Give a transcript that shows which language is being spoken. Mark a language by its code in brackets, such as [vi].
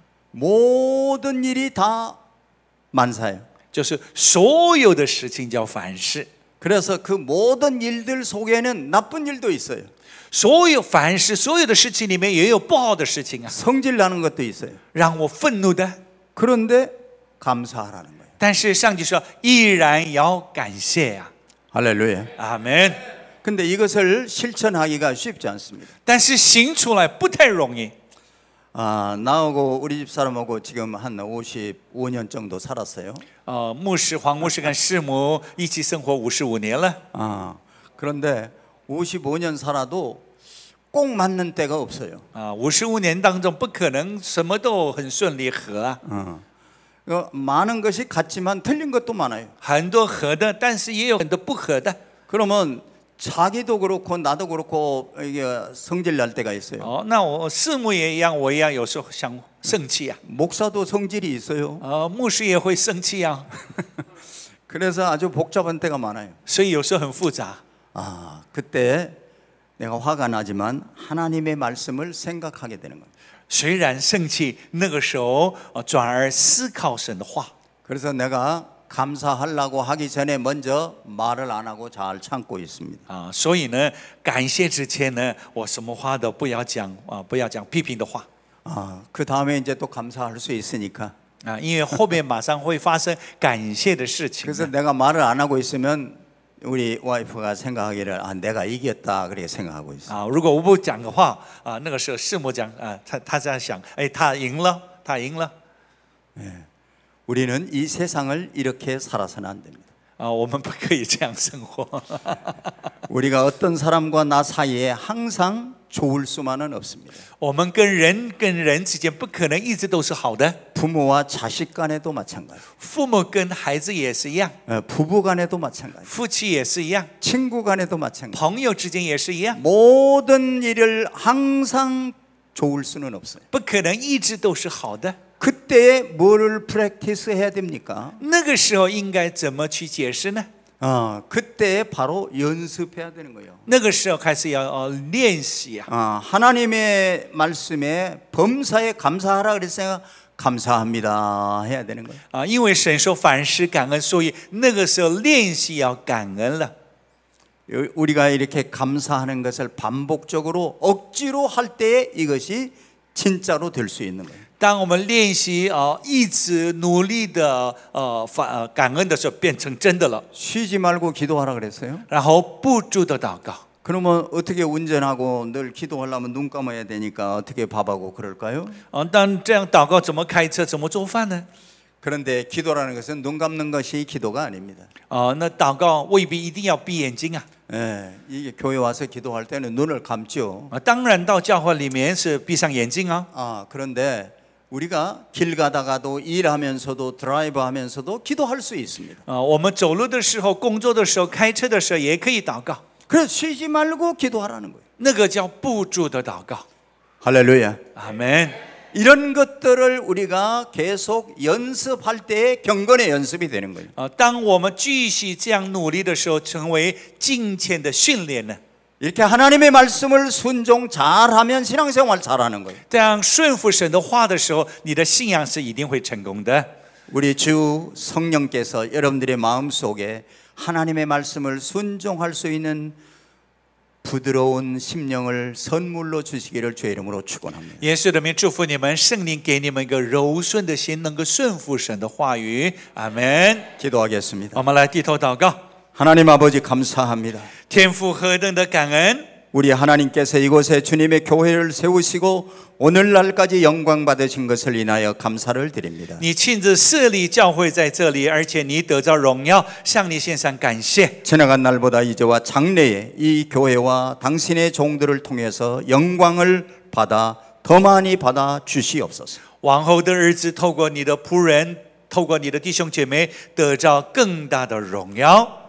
[ko] 모든 일이 다 만사예요. [zh] 就是所有的事情叫凡事。 [ko] 그래서 그 모든 일들 속에는 나쁜 일도 있어요. [zh] 所有凡事，所有的事情里面也有不好的事情啊， [ko] 성질 나는 것도 있어요. [zh] 让我愤怒的。 [ko] 그런데 감사하라는 거예요. [zh] 但是上帝说，依然要感谢呀、 [ko] 할렐루야. [zh] 阿门。 [ko] 근데 이것을 실천하기가 쉽지 않습니다. [zh] 但是行出来不太容易。 [ko] 나하고 우리 집 사람하고 지금 한 55년 정도 살았어요. [zh] 牧师黄牧师跟师母一起生活55年了。 [ko] 그런데 55년 살아도 꼭 맞는 때가 없어요. [zh] 55年当中不可能什么都很顺利合啊， [ko] 많은 것이 같지만 틀린 것도 많아요. [zh] 很多合的，但是也有很多不合的。 [ko] 그러면 자기도 그렇고 나도 그렇고 이게 성질 날 때가 있어요. [zh] 那我师母也一样，我一样，有时候想生气啊。 [ko] 목사도 성질이 있어요. [zh] 牧师也会生气啊， [ko] 그래서 아주 복잡한 때가 많아요. [zh] 所以有时候很复杂。 [ko] 그때 내가 화가 나지만 하나님의 말씀을 생각하게 되는 거예요. [zh] 虽然生气，那个时候转而思考神的话。 [ko] 그래서 내가 감사하려고 하기 전에 먼저 말을 안 하고 잘 참고 있습니다. [zh] 所以呢，感谢之前呢，我什么话都不要讲不要讲批评的话。 [ko] 그 다음에 이제 또 감사할 수 있으니까. [zh] 因为后面马上会发生感谢的事情。 [ko] 그래서 내가 말을 안 하고 있으면 우리 와이프가 생각하기를 내가 이겼다 그렇게 생각하고 있어요. [zh] 如果我不讲的话那个时候师母讲他在想，他赢了，他赢了。 [ko] 우리는 이 세상을 이렇게 살아서는 안 됩니다. [zh] 我们不可以这样生活。 [ko] 우리가 어떤 사람과 나 사이에 항상 좋을 수만은 없습니다. [zh] 我们跟人之间不可能一直都是好的， [ko] 부모와 자식 간에도 마찬가지. [zh] 父母跟孩子也是一样， [ko] 부부 간에도 마찬가지. [zh] 夫妻也是一样， [ko] 친구 간에도 마찬가지. [zh] 朋友之间也是一样， [ko] 모든 일을 항상 좋을 수는 없어요. [zh] 不可能一直都是好的。 [ko] 그때에 뭐를 프랙티스 해야 됩니까? [zh] 那个时候应该怎么去解释呢？ [ko] 그때에 바로 연습해야 되는 거예요. [zh] 那个时候开始要练习啊。 [ko] 하나님의 말씀에 범사에 감사하라 그랬으니까 감사합니다 해야 되는 거예요. [zh] 因为神说凡事感恩，所以那个时候练习要感恩了。 [ko] 우리가 이렇게 감사하는 것을 반복적으로 억지로 할 때에 이것이 진짜로 될 수 있는 거예요. [zh] 当我们练习一直努力的感恩的时候，变成真的了。 [ko] 쉬지 말고 기도하라 그랬어요. [zh] 然后不住的祷告。 [ko] 그러면 어떻게 운전하고 늘 기도하려면 눈 감아야 되니까 어떻게 밥하고 그럴까요? [zh] 但这样祷告怎么开车，怎么做饭呢？ [ko] 그런데 기도라는 것은 눈 감는 것이 기도가 아닙니다. [zh] 那祷告未必一定要闭眼睛啊。 [ko] 이게 교회 와서 기도할 때는 눈을 감죠. [zh] 当然到教会里面是闭上眼睛啊。 [ko] 그런데 우리가 길 가다가도 일하면서도 드라이브 하면서도 기도할 수 있습니다. [zh] 我们走路的时候、工作的时候、开车的时候也可以祷告， [ko] 그래서 쉬지 말고 기도하라는 거예요. [zh] 那个叫不住的祷告。 [ko] 할렐루야. [zh] 阿门。 [ko] 이런 것들을 우리가 계속 연습할 때의 경건의 연습이 되는 거예요. [zh] 当我们继续这样努力的时候，成为敬虔的训练呢？ [ko] 이렇게 하나님의 말씀을 순종 잘하면 신앙생활 잘하는 거예요. [zh] 这样顺服神的话的时候，你的信仰是一定会成功的。 [ko] 우리 주 성령께서 여러분들의 마음속에 하나님의 말씀을 순종할 수 있는 부드러운 심령을 선물로 주시기를 주의 이름으로 축원합니다. [zh] 耶稣的名祝福你们，圣灵给你们一个柔顺的心，能够顺服神的话语。阿门。 [ko] 기도하겠습니다. [zh] 我们来低头祷告。 [ko] 하나님 아버지 감사합니다. [zh] 天父何等的感恩！ [ko] 우리 하나님께서 이곳에 주님의 교회를 세우시고 오늘날까지 영광 받으신 것을 인하여 감사를 드립니다. [zh] 你亲自设立教会在这里，而且你得着荣耀，向你献上感谢。 [ko] 지나간 날보다 이제와 장래에 이 교회와 당신의 종들을 통해서 영광을 받아 더 많이 받아 주시옵소서. [zh] 往后的日子，透过你的仆人，透过你的弟兄姐妹，得着更大的荣耀。